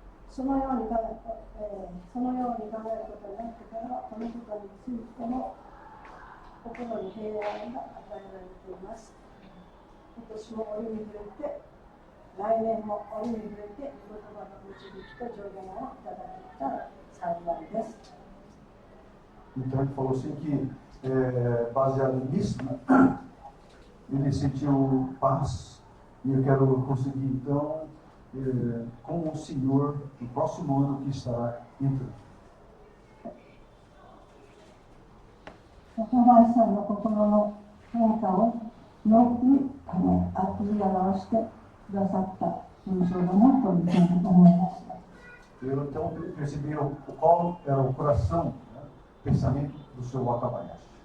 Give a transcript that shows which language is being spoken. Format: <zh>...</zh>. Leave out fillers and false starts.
<ja>そのように考えることになってからは、このことについても心に平安が与えられています。今年も折に触れて、来年も折に触れて、御言葉の導きと助言をいただけたら幸いです。</ja> <pt>Então ele falou assim que, baseado nisso, né, ele sentiu paz, e eu quero conseguir então com o Senhor no próximo ano que estará entrando.</pt> <ja>若林さんの心の変化をよく言い表してくださった文章だなというふうに思いました。</ja> <pt>Eu então percebi qual era o coração, né, o pensamento do seu Wakabayashi.</pt>